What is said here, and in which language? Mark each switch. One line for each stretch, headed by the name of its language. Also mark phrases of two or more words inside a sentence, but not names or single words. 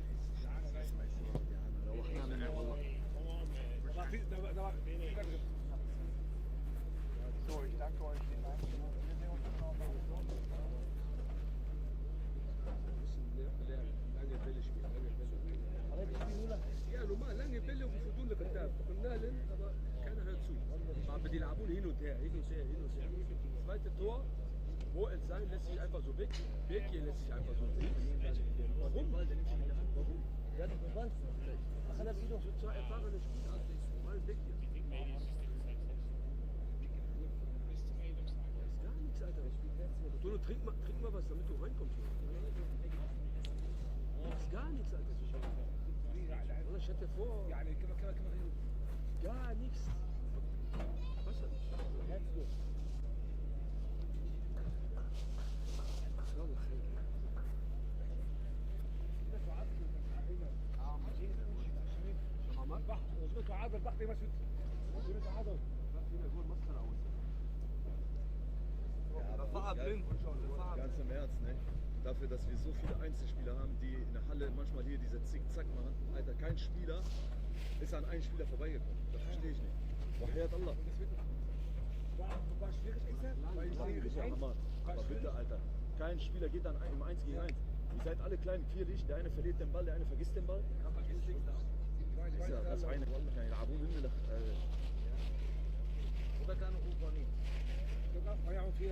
German: So, ich danke euch. Wir sehen uns noch mal. Wir müssen lernen, lange Bälle spielen, Ja, normal, lange Bälle
Arabic: وفضول لقدام قلنا لهم
German: aber keiner hört zu. Aber die laufen hin und her. Zweite Tor, wo es sein lässt sich einfach so weg. Weg hier lässt sich einfach so weg. Warum? Warum? Der hat doch gewandt. Ach, hat er wieder? So zwei erfahrene Spieler. Mal weg hier. Das ist gar nichts, Alter. Du trink mal was, damit du reinkommst. Das ist gar nichts, Alter. Ich hatte vor. Gar nichts. Was hat nicht?
Arabic: يلا خير.
German: Ganz im Ernst, ne? Dafür, dass wir so viele Einzelspieler haben, die in der Halle manchmal hier diese Zick-Zack machen. Alter, kein Spieler ist an einen Spieler vorbeigekommen. Das verstehe ich nicht.
Arabic: وحياة الله.
German: War schwierig gesagt? Aber bitte, Alter. Kein Spieler geht dann im 1 gegen 1. Ihr seid alle klein, quirlig, der eine verliert den Ball, der eine vergisst den Ball. Das eine
Arabic: والله كانوا يلعبون مننا وده كانوا غلطانين. ضيعوا فيها.